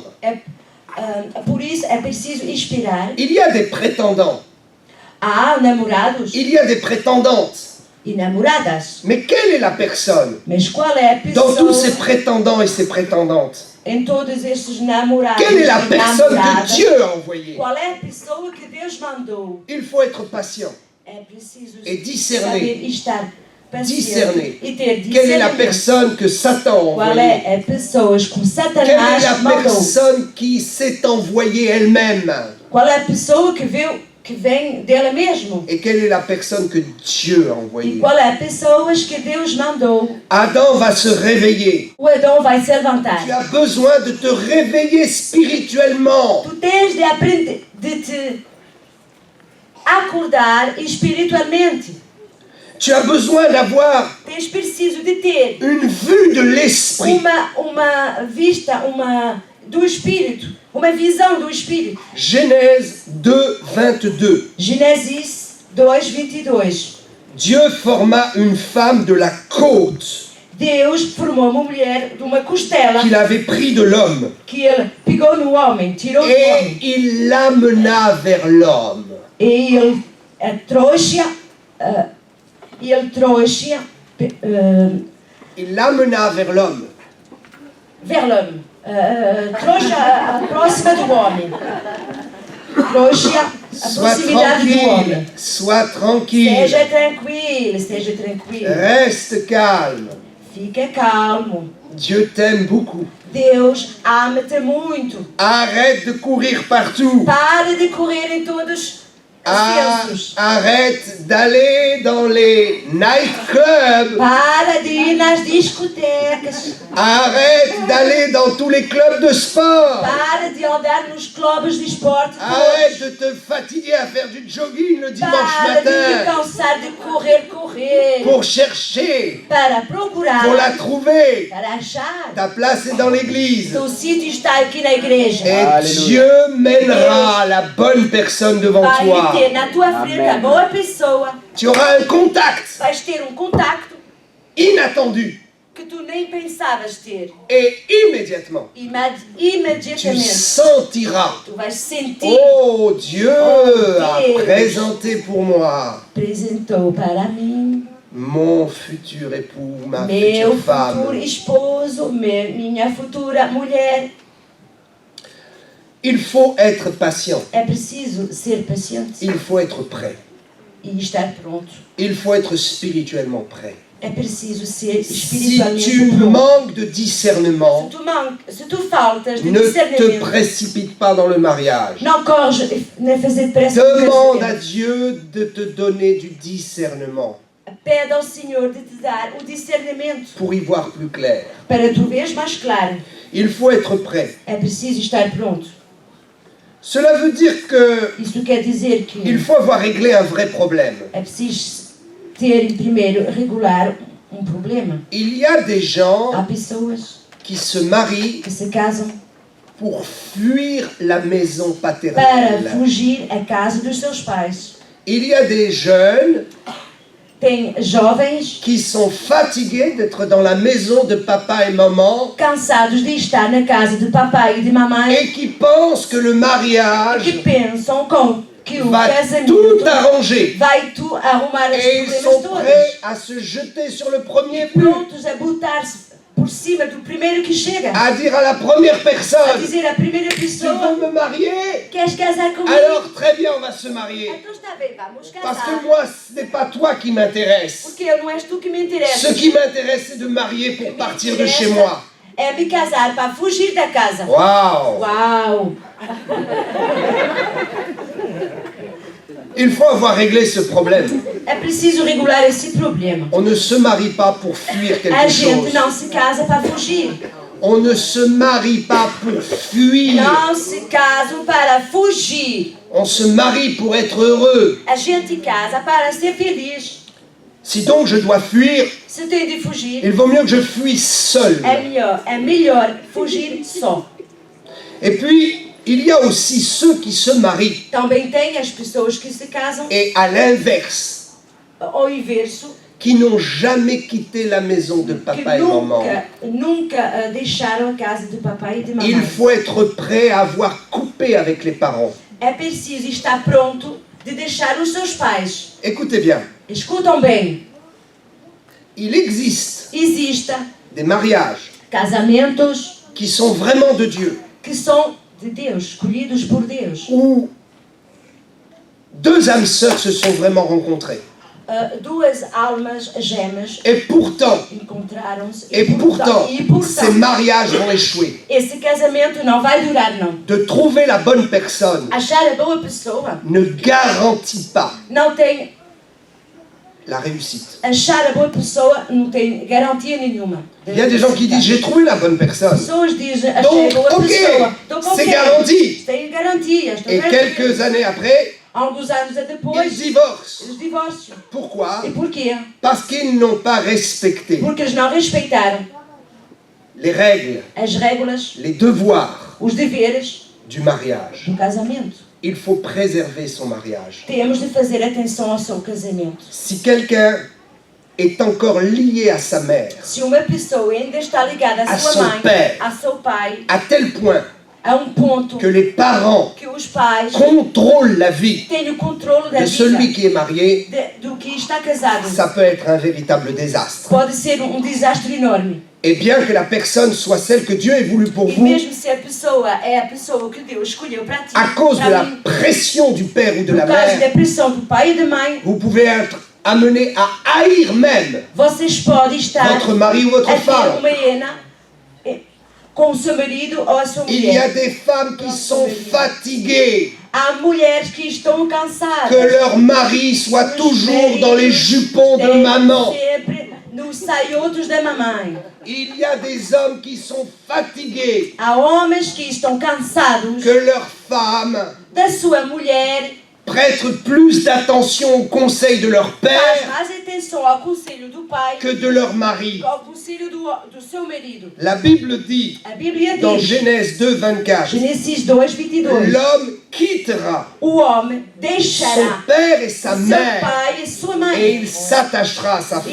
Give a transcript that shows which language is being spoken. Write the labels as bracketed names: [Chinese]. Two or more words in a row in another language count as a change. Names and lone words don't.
[Portuguese] Por isso é preciso esperar. [French] Il y a des prétendants. [Portuguese] Há namorados [French] Il y a des prétendantes. [Portuguese] e namoradas. [French] Mais quelle est la personne [Portuguese] Mas qual é a [French] dans tous ces [Portuguese] pessoa [French] prétendants et ces prétendantes? [Portuguese] em todos estes namorados [French] Quelle est la [Portuguese] e [French] personne que [Portuguese] namoradas? [French] Dieu a envoyée? [Portuguese] Qual é a pessoa que Deus mandou? [French] Il faut être patient [Portuguese] É preciso [French] et discerner. [Portuguese] saber estar [French] Discerner. [Portuguese] paciente e ter [French] Quelle est la [Portuguese] discernimento. [French] personne que Satan a [Portuguese] Qual [French] envoyée? [Portuguese] é a pessoa que [French] Quelle est [Portuguese] Satanás [French] la [Portuguese] mandou? [French] personne qui s'est envoyée elle-même? [Portuguese] Qual é a pessoa que vem dela mesmo? [French] Et quelle est la personne que Dieu a [Portuguese] E [French] envoyée? [Portuguese] qual é a pessoa que Deus mandou? [French] Adam va se réveiller. [Portuguese] O Adão vai se levantar. [French] Tu as besoin de te réveiller spirituellement. [Portuguese] Tu tens de aprender, de te acordar espiritualmente. [French] Tu as besoin d'avoir [Portuguese] Tens preciso de ter [French] une vue de l'esprit. [Portuguese] uma vista, do Espírito, uma visão do Espírito. [French] Genèse 2, 22. [Portuguese] Gênesis 2:22. [French] Dieu forma une femme de la côte [Portuguese] Deus formou uma mulher de uma costela [French] qu'il avait pris de l'homme [Portuguese] que ele pegou no homem, tirou do [French] et [Portuguese] homem. [French] il l'amena vers l'homme. E ele trouxe, Il l'amena vers l'homme. vers l'homme. [Portuguese] Trouxe a próxima do homem. Trouxe a [French] Sois [Portuguese] proximidade do [French] tranquille, [Portuguese] homem. [French] sois tranquille, [Portuguese] Esteja tranquilo, esteja tranquilo. [French] reste calme. [Portuguese] Fica calmo. [French] Dieu t'aime beaucoup. [Portuguese] Deus ama-te muito. [French] Arrête de courir partout. [Portuguese] Para de correr em todos os censos. [French] Arrête d'aller dans les nightclubs. [Portuguese] Para de ir nas discotecas. [French] Arrête d'aller dans tous les clubs de sport. [Portuguese] Para de andar nos clubes de esporte. [French] Arrête de te fatiguer à faire du jogging le dimanche [Portuguese] Para de te [French] matin [Portuguese] cansar de correr. [French] pour chercher, [Portuguese] Para procurar. [French] pour la trouver. [Portuguese] Para achar. [French] Ta place est dans l'église. [Portuguese] Teu sítio está aqui na igreja. [French] Et Alléluia. Dieu mènera la bonne personne devant [Portuguese] Vai [French] toi. [Portuguese] ter na tua frente Amém. a boa pessoa. [French] Tu auras un contact [Portuguese] Vais ter contacto [French] inattendu. [Portuguese] que tu nem pensavas ter. [French] Et immédiatement, tu [Portuguese] Imediatamente. [French] sentiras. [Portuguese] Tu vais sentir. [French] Oh, Dieu a [Portuguese] Deus. [French] présenté pour moi [Portuguese] Apresentou para mim [French] mon futur époux, ma [Portuguese] meu [French] future femme. [Portuguese] futuro esposo, minha futura mulher. [French] Il faut être patient. [Portuguese] É preciso ser paciente [French] Il faut être prêt. [Portuguese] e estar pronto. [French] Il faut être spirituellement prêt. [Portuguese] É preciso ser [French] Si [Portuguese] espiritualmente [French] tu [Portuguese] pronto. [French] manques de discernement, [Portuguese] Se tu faltas de [French] ne te [Portuguese] discernimento, [French] précipite pas dans le mariage. [Portuguese] não corres nem fazer pressa no [French] Demande à [Portuguese] casamento. [French] Dieu de te donner du discernement [Portuguese] Pede ao Senhor de te dar o discernimento [French] pour y voir plus clair. [Portuguese] para tu veres mais claro. [French] Il faut être prêt. [Portuguese] É preciso estar pronto. [French] Cela veut dire que [Portuguese] Isso quer dizer que [French] il faut avoir réglé un vrai problème. [Portuguese] é preciso ter primeiro regular problema. [French] Il y a des gens [Portuguese] Há pessoas [French] qui se marient [Portuguese] que se casam [French] pour fuir la maison [Portuguese] para [French] paternelle. [Portuguese] fugir à casa dos seus pais. [French] Il y a des jeunes [Portuguese] Tem jovens [French] qui sont fatigués d'être dans la maison de papa et maman [Portuguese] cansados de estar na casa de papai e de mamãe [French] et qui pensent que le [Portuguese] que [French] mariage [Portuguese] pensam que o [French] va [Portuguese] casamento [French] tout arranger. [Portuguese] vai tu arrumar os [French] Et ils [Portuguese] problemas [French] sont [Portuguese] todos. [French] prêts à se jeter sur le premier but, [Portuguese] Prontos a botar-se por cima do primeiro que chega. [French] à dire à la première [Portuguese] A [French] personne, [Portuguese] dizer à primeira [French] tu [Portuguese] pessoa: [French] veux me marier? [Portuguese] queres casar comigo? [French] Alors très bien, on va se marier. [Portuguese] Então está bem, vamos [French] Parce que [Portuguese] casar. [French] moi, ce n'est pas toi qui m'intéresse. [Portuguese] Porque não és tu que me interessa. [French] Ce qui m'intéresse, c'est de me marier pour partir de chez moi. [Portuguese] É me casar para fugir da casa. [French] Waouh! [Portuguese] Uau! [French] Il faut avoir réglé ce problème. [Portuguese] É preciso regular esse problema. [French] On ne se marie pas pour fuir [Portuguese] A [French] quelque [Portuguese] gente [French] chose. [Portuguese] não se casa para fugir. [French] On ne se marie pas pour fuir. [Portuguese] Não se casam para fugir. [French] On se marie pour être heureux. [Portuguese] A gente casa para ser feliz. [French] Si donc je dois fuir, [Portuguese] Se tem de fugir, [French] il vaut mieux que je fuisse seul. [Portuguese] é melhor fugir só. [French] Et puis, il y a aussi ceux qui se marient [Portuguese] Também tem as pessoas que se casam [French] et à l'inverse, [Portuguese] ao inverso, [French] qui n'ont jamais quitté la maison de [Portuguese] que [French] papa et maman. [Portuguese] nunca deixaram a casa de papai e de mamãe. [French] Il faut être prêt à avoir coupé avec les parents. [Portuguese] É preciso estar pronto de deixar os seus pais. [French] Écoutez bien, [Portuguese] Escutam bem, [French] il existe [Portuguese] existe [French] des mariages [Portuguese] casamentos [French] qui sont vraiment de Dieu, [Portuguese] que são de Deus, escolhidos por Deus. [French] où deux âmes sœurs se sont vraiment rencontrées. [Portuguese] Duas almas gêmeas [French] Et pourtant, [Portuguese] encontraram-se [French] ces mariages vont échouer. [Portuguese] esse casamento não vai durar, não. [French] De trouver la bonne personne [Portuguese] Achar a boa pessoa [French] ne garantit pas [Portuguese] não tem. [French] la réussite. [Portuguese] Achar a boa pessoa não tem garantia nenhuma. [French] Il y a des gens qui disent j'ai trouvé la bonne personne. [Portuguese] Pessoas dizem achei [French] Donc, [Portuguese] a boa [French] ok, [Portuguese] pessoa. [French] Donc, c'est garanti. [Portuguese] Tem garantia. [French] Et quelques années après, [Portuguese] Alguns anos depois, [French] ils divorcent. [Portuguese] eles divorciam. [French] Pourquoi? [Portuguese] E porquê? [French] Parce qu'ils n'ont pas respecté [Portuguese] Porque eles não respeitaram [French] les règles, [Portuguese] as regras, [French] les devoirs [Portuguese] os deveres [French] du mariage. [Portuguese] do casamento. [French] Il faut préserver son mariage. [Portuguese] Temos de fazer atenção ao seu casamento. [French] Si quelqu'un est encore lié à sa mère, [Portuguese] Se uma pessoa ainda está ligada à [French] À [Portuguese] sua [French] son [Portuguese] mãe, [French] père. [Portuguese] a seu pai, [French] à tel point [Portuguese] a ponto [French] que les parents [Portuguese] que os pais [French] contrôlent la vie [Portuguese] têm o controle da [French] de celui [Portuguese] vida [French] qui est marié, [Portuguese] do que está casado. [French] ça peut être un véritable désastre. [Portuguese] Pode ser desastre enorme. [French] Et bien que la personne soit celle que Dieu ait voulu pour [Portuguese] E [French] vous, [Portuguese] mesmo se a pessoa é a pessoa que Deus escolheu para ti, [French] à cause de [Portuguese] para [French] la [Portuguese] mim, [French] pression du père ou de [Portuguese] por [French] la [Portuguese] causa da [French] mère, [Portuguese] pressão do pai e da mãe, [French] vous pouvez être amené à haïr même [Portuguese] vocês podem estar [French] votre mari ou votre [Portuguese] a ter [French] femme. [Portuguese] uma hiena com o seu marido ou a sua [French] Il y a [Portuguese] mulher. [French] des femmes qui sont fatiguées [Portuguese] Há mulheres que estão cansadas. [French] que leur mari soit toujours dans les jupons de maman. [Portuguese] Sempre nos saiotos da mamãe. [French] Il y a des hommes qui sont fatigués [Portuguese] Há homens que estão cansados [French] que leur femme [Portuguese] da sua mulher, [French] prête plus d'attention aux conseils de leur [Portuguese] faz [French] père [Portuguese] mais atenção ao conselho do pai [French] que de leur mari. [Portuguese] que ao conselho do seu marido. [French] La Bible dit [Portuguese] A Bíblia [French] dans [Portuguese] diz, [French] Genèse 2, 24, [Portuguese] Gênesis 2:22, [French] l'homme quittera [Portuguese] o homem [French] son [Portuguese] deixará [French] père et sa [Portuguese] seu [French] mère [Portuguese] pai e sua [French] et [Portuguese] mãe. [French] il s'attachera à sa